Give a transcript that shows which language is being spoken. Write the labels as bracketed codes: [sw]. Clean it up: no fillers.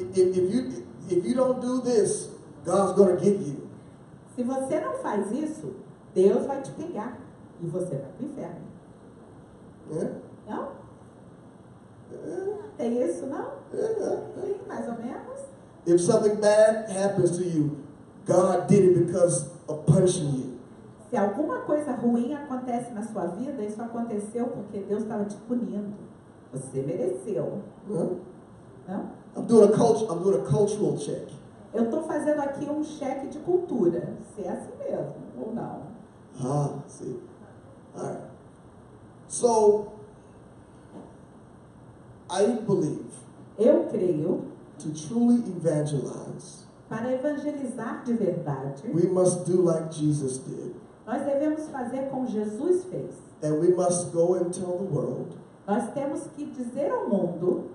[en] If you don't do this, God's going to get you. [pt] Se você não faz isso, Deus vai te pegar e você vai para o inferno. [en] Yeah? [pt] Não? [en] Yeah? [pt] Tem isso, não? [en] Yeah? [pt] Sim, mais ou menos. [en] If something bad happens to you, God did it because of punishing you. [pt] Se alguma coisa ruim acontece na sua vida, isso aconteceu porque Deus estava te punindo. Você mereceu. [en] No? [pt] Não? [en] I'm doing a cultural check. [pt] Eu estou fazendo aqui um cheque de cultura. Se é assim mesmo ou não. [en] See. All right. So, I believe [pt] Eu creio, [en] to truly evangelize, [pt] para evangelizar de verdade, [en] we must do like Jesus did. [pt] nós devemos fazer como Jesus fez. [en] And we must go and tell the world [pt] Nós temos que dizer ao mundo